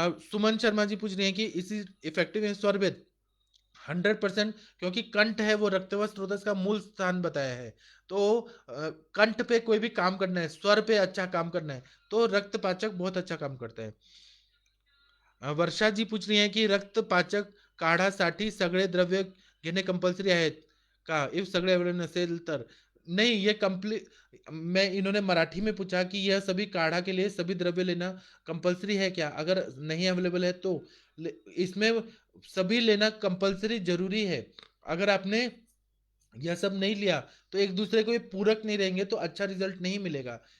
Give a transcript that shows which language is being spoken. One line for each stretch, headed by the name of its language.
Hindi: सुमन शर्मा जी पूछ रही हैं कि
English: इसी effective in Swarved?
Hindi: 100%, क्योंकि कंठ है वो रक्तवत स्रोतस का मूल स्थान बताया है। तो कंठ पे कोई भी काम करना है, स्वर पे अच्छा काम करना है, तो रक्तपाचक बहुत अच्छा काम करता है। वर्षा जी पूछ रही हैं की
Marathi: रक्तपाचक काढासाठी सगळे द्रव्य घेणे कंपल्सरी आहेत का? इफ सगळे अवेलेबल नसेल तर?
Hindi: नहीं, ये कंप्लीट, मैं इन्होंने मराठी में पूछा कि यह सभी काढ़ा के लिए सभी द्रव्य लेना कंपल्सरी है क्या, अगर नहीं अवेलेबल है तो इसमें सभी लेना कंपल्सरी जरूरी है। अगर आपने यह सब नहीं लिया तो एक दूसरे को ये पूरक नहीं रहेंगे तो अच्छा रिजल्ट नहीं मिलेगा।